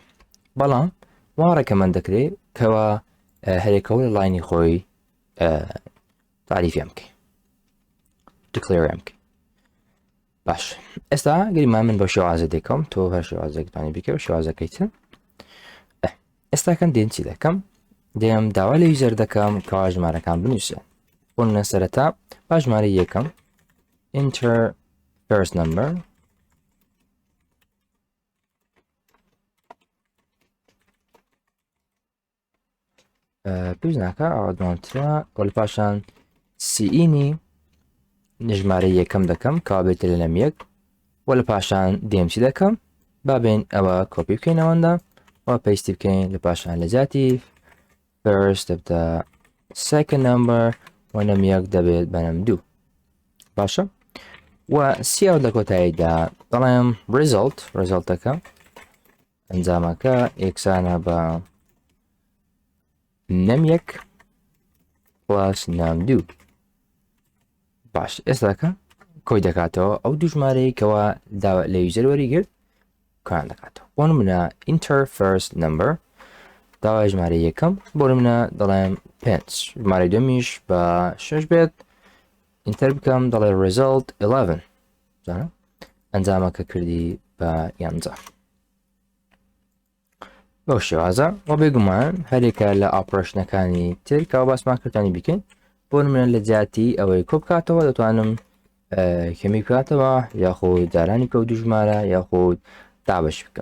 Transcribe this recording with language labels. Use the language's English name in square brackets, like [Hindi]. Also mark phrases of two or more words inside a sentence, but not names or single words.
[Central Kurdish] بەڵام وا ڕێکەمەند دەکرێت کەوا هەرێکەوە لە ڵانی خۆی تعریفیان بکەی دیکلێریان بکەی. باش ئێستا گەریمان من بە شێوازە دەکەم تۆ هەر شێوازێکتوانی بکە و شێوازەکەیتە. ئێستاکەم دێن چی دەکەم دێم داوا لە یوزەر دەکەم کەوا ژمارەکان بنووسێ. بۆ نمونە سەرەتا با ژمارە یەکەم [English] enter first number [Central Kurdish] پێویست ناکە ئەوە دوانترە و لە پاشان سیئینی ژمارە یەکەم دەکەم کەوا بێتە لە نەم یەک و لە پاشان دێم چی دەکەم با بێن ئەوە کۆپی بکەین ئەوەندا و پێیستی بکەین لە پاشان لە جاتی first دەبتە [English] second number [Central Kurdish] و نەم یەک دەبێت بە نەم دوو. باشە و سیاو لە کۆتاییدا دەڵێم ڕێزەڵتەکە ئەنجامەکە یەکسانە بە نەم یەک پلاس نەم دوو. باش ئێستاکە کۆی دەکاتەوە ئەو دوو ژمارەی کەوا لە یوزەر وەریگرت کۆیان دەکاتەوە. بۆ نمونە [English] enter first number [Central Kurdish] داوای ژمارە یەکەم بۆ نمونە دەڵێم 5 ژمارەی دومیش بە 6 بێت ئینتەر بکەم دەڵێ result 11 ئەنجامەکە کردی بە 11. بەو شێوازە و بێگومان هەرێکە لە ئاپڕۆشنەکانی تر کەوا باسمان کردانی بکەین بۆ نمونە لە جاتی ئەوەی کۆ بکاتەوە دەتوانم کەمی بکاتەوە یاخود جارانی کە و دوو ژمارە یاخود دابش بکەم.